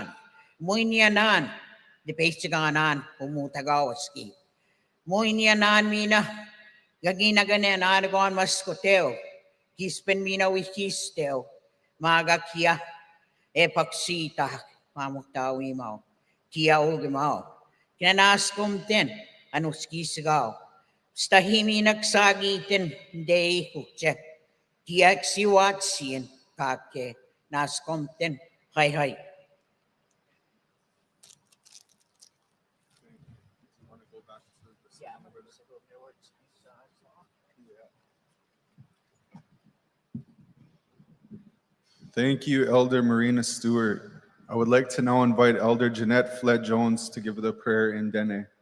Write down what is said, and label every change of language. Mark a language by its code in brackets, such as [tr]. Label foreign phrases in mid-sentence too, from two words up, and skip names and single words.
[cr] Muinyanan de peitsiganan umutagawaski. Muinyanan mina gaginagan egon ma skoteo. Kispen mina wikisteo maga kia epaksita mamuktawi mau. Kia ugi mau. Kinanaskum din anuski sigaw. Stahimi nagsagitin day hukche. Kia ksiwatsin kake naskum din. Hay hay. [en] Thank you, Elder Marina Stewart. I would like to now invite Elder Jeanette Flett Jones to give the prayer in Dene.